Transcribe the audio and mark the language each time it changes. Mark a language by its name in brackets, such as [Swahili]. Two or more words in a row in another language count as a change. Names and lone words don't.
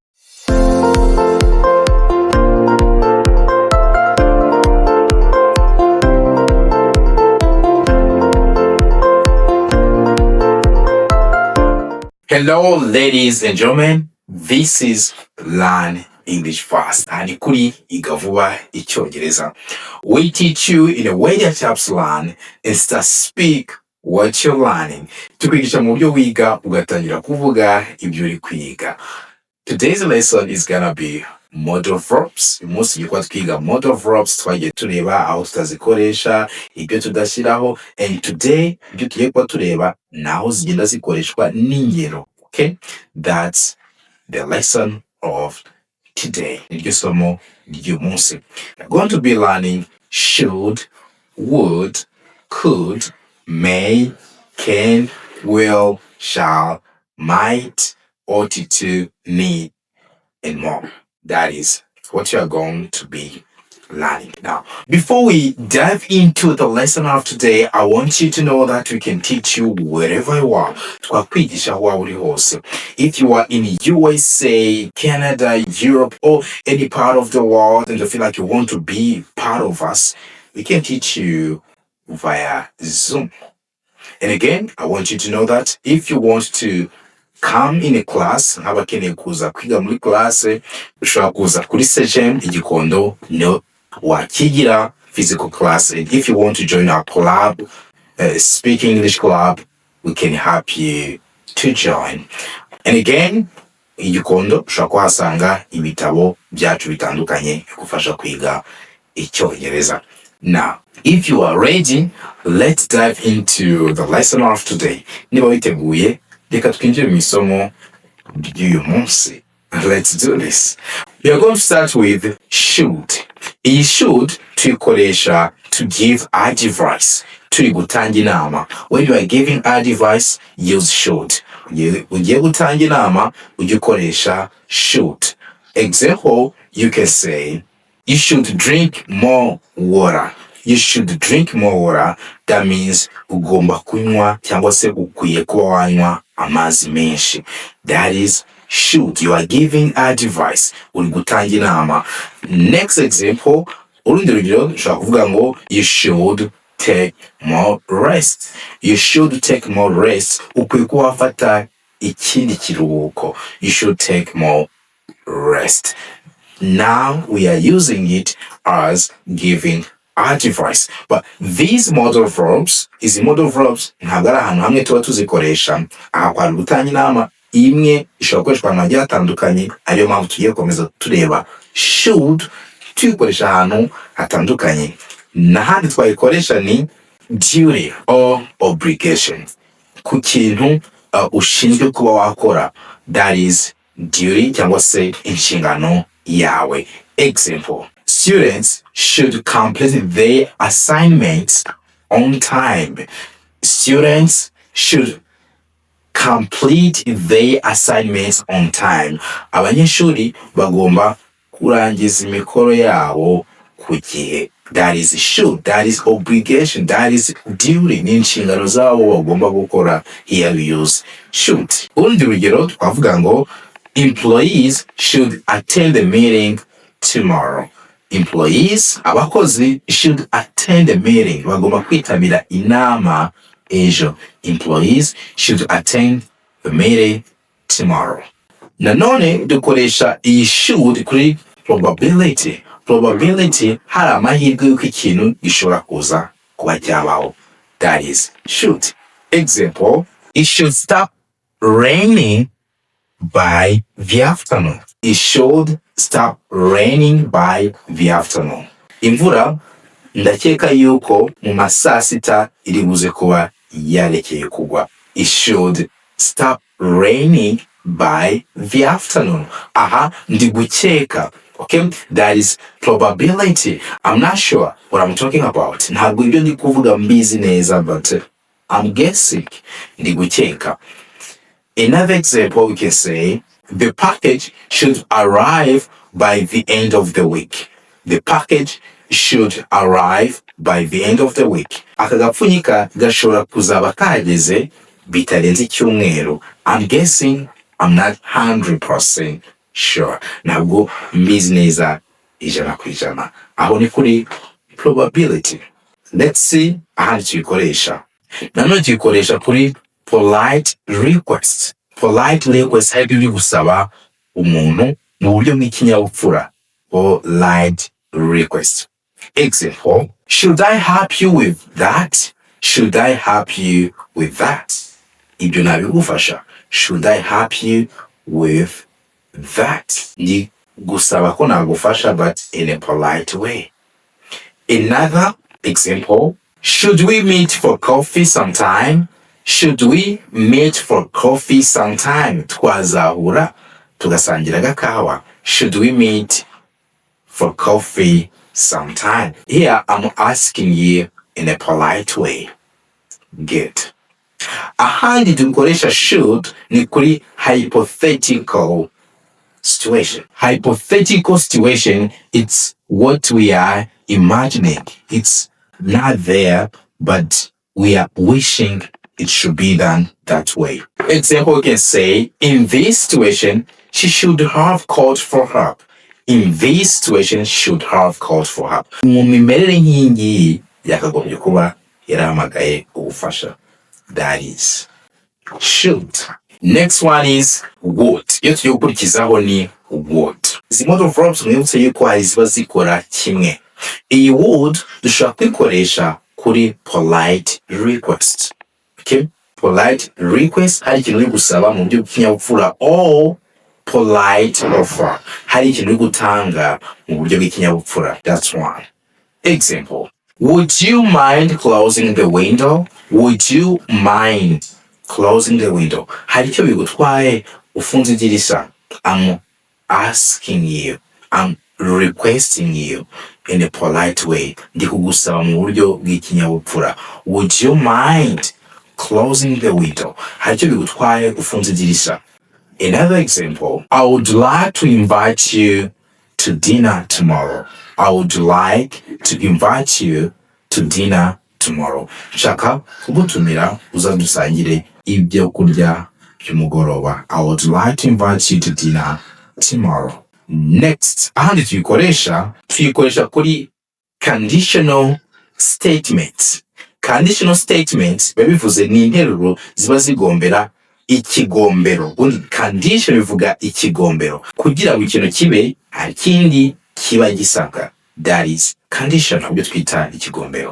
[English] Hello, ladies and gentlemen. This is Learn English Fast. [Kinyarwanda] And kuri Vuga Icyongereza. [English] We teach you in a way that helps learn and start speak what you're learning. [Kinyarwanda] Tukwigisha mu buryo wiga ugatangira kuvuga ibyo uri kwiga. [English] Today's lesson is gonna be modal verbs. [Kinyarwanda] Uyu munsi tugiye twiga [English] modal verbs, [Kinyarwanda] twagiye tureba aho tutazikoresha, ibyo tudashyiraho, [English] and today [Kinyarwanda] ibyo tugiye kuba tureba naho zigenda zikoreshwa n'ingero. [English] Okay, that's the lesson of today. [Kinyarwanda] Niryo somo ry'uyu munsi. [English] We're going to be learning should, would, could, may, can, will, shall, might, ought to, need, and more. That is what you are going to be learning. Now, before we dive into the lesson of today, I want you to know that we can teach you wherever you are. [Kinyarwanda] Twakwigisha aho waba uri hose. [English] If you are in USA, Canada, Europe, or any part of the world and you feel like you want to be part of us, we can teach you via Zoom. And again, I want you to know that if you want to come in a class, [Kinyarwanda] nk'abakeneye kuza kwiga muri class, ushobora kuza kuri session igikondo no wakigira [English] physical class. And if you want to join our club, Speak English Club, we can help you to join. And again, [Kinyarwanda] igikondo ushobora kuhasanga ibitabo byacu bitandukanye bigufasha kwiga Icyongereza. [English] Now, if you are ready, let's dive into the lesson of today. [Kinyarwanda] Niba witeguye, reka twinjire mu isomo ry'uyu munsi. [English] Let's do this. We are going to start with should. [Kinyarwanda] Iyi should tuyikoresha [English] to give advice. [Kinyarwanda] Turi gutanga inama. [English] When you are giving advice, use should. [Kinyarwanda] Ugiye gutanga inama, ujye ukoresha should. [English] Example, you can say, you should drink more water. You should drink more water. That means [Kinyarwanda] ugomba kunywa cyangwa se ukwiye kuba wanywa amazi menshi. [English] That is should. You are giving advice. [Kinyarwanda] Uri gutanga inama. [English] Next example, [Kinyarwanda] urundi rugero ushobora kuvuga ngo [English] you should take more rest. You should take more rest. [Kinyarwanda] Ukwiye kuba wafata ikindi kiruhuko. [English] You should take more rest. Now we are using it as giving advice. But these modal verbs, [Kinyarwanda] izi [English] modal verbs [Kinyarwanda] ntabwo ari ahantu hamwe tuba tuzikoresha. Aha kwa gutanga inama imwe ishobora gukoreshwa ahantu hagiye hatandukanye, ariyo mpamvu tugiye gukomeza tureba should tuyikoresha ahantu hatandukanye. N'ahandi twayikoresha ni [English] duty or obligation. [Kinyarwanda] Ku kintu ushinzwe kuba wakora, [English] that is duty [Kinyarwanda] cyangwa se inshingano yawe. [English] Example, students should complete their assignments on time. Students should complete their assignments on time. [Kinyarwanda] Abanyeshuri bagomba kurangiza imikoro yabo ku gihe. [English] That is should, that is obligation, that is duty. [Kinyarwanda] Ni inshingano zabo bagomba gukora. [English] Here we use should. [Kinyarwanda] Urundi rugero twavuga ngo [English] employees should attend the meeting tomorrow. Employees, abakozi, should attend the meeting. [Kinyarwanda] Bagomba kwitabira inama ejo. [English] Employees should attend the meeting tomorrow. [Kinyarwanda] Nanone dukoresha iyi should kuri probability. Probability, hari amahirwe y'uko ikintu gishobora kuza kuba cyabaho. [English] That is should. Example, it should stop raining by the afternoon. It should stop raining by the afternoon. [Kinyarwanda] Imvura ndakeka yuko mu masaa sita iri buze kuba yarekeye kugwa. [English] It should stop raining by the afternoon. [Kinyarwanda] Aha, ndi gukeka. [English] Okay, that is probability. I'm not sure what I'm talking about. [Kinyarwanda] Ntabwo ibyo ndi kuvuga mbizi neza, [English] but I'm guessing. [Kinyarwanda] Ndi gukeka. [English] Another example, we can say, The package should arrive by the end of the week. The package should arrive by the end of the week. [Kinyarwanda] Aka gapfunyika gashobora kuzaba kageze bitarenze icyumweru. [English] I'm guessing, I'm not 100% sure. [Kinyarwanda] Ntabwo mbizi neza ijana ku ijana. Aho ni kuri probability. [English] Let's see [Kinyarwanda] ahandi tuyikoresha. Nanone tuyikoresha kuri [English] polite request. Polite request [Kinyarwanda] hari ibyo gusaba umuntu mu buryo bw'ikinyabupfura. [English] Polite request. Example, should I help you with that? Should I help you with that? [Kinyarwanda] Ibyo nabigufasha. [English] Should I help you with that? [Kinyarwanda] Ni gusaba ko nagufasha, [English] but in a polite way. Another example, should we meet for coffee sometime? Should we meet for coffee sometime? [Kinyarwanda] Twazahura tugasangira agakawa. [English] Should we meet for coffee sometime? Here I'm asking you in a polite way. Good. [Kinyarwanda] Ahandi dukoresha should ni kuri [English] hypothetical situation. Hypothetical situation, it's what we are imagining. It's not there, but we are wishing it should be done that way. Example, we can say, in this situation, she should have called for help. In this situation, should have called for help. [Kinyarwanda] Mu mimerere nk'iyingiyi yakagombye kuba yarahamagaye ubufasha. [English] That is should. Next one is would. [Kinyarwanda] Iyo tugiye gukurikizaho ni would. Izi modal verbs mwibutse yuko hari ziba zikora kimwe. Iyi would dushobora kuyikoresha kuri [English] polite request. [Kinyarwanda] Okay? [English] Polite request [Kinyarwanda] hari ikintu uri gusaba mu buryo bw'ikinyabupfura, [English] or polite offer [Kinyarwanda] hari ikintu uri gutanga mu buryo bw'ikinyabupfura. [English] That's one. Example, would you mind closing the window? Would you mind closing the window? [Kinyarwanda] Hari icyo bigutwaye ufunze idirishya. [English] I'm asking you, I'm requesting you in a polite way. [Kinyarwanda] Ndi kugusaba mu buryo bw'ikinyabupfura. [English] Would you mind closing the window? [Kinyarwanda] Hari icyo bigutwaye ufunze idirishya. [English] Another example, I would like to invite you to dinner tomorrow. I would like to invite you to dinner tomorrow. [Kinyarwanda] Shaka kugutumira uzadusangire ibyo kurya by'umugoroba. [English] I would like to invite you to dinner tomorrow. Next, [Kinyarwanda] ahandi tuyikoresha kuri [English] conditional statements. Conditional statements [Kinyarwanda] bivuze ni interuro ziba zigombera ikigombero. Ubundi condition bivuga ikigombero. Kugira ngo ikintu kibe hari kindi kiba gisabwa. [English] That is condition, [Kinyarwanda] ibyo twita ikigombero.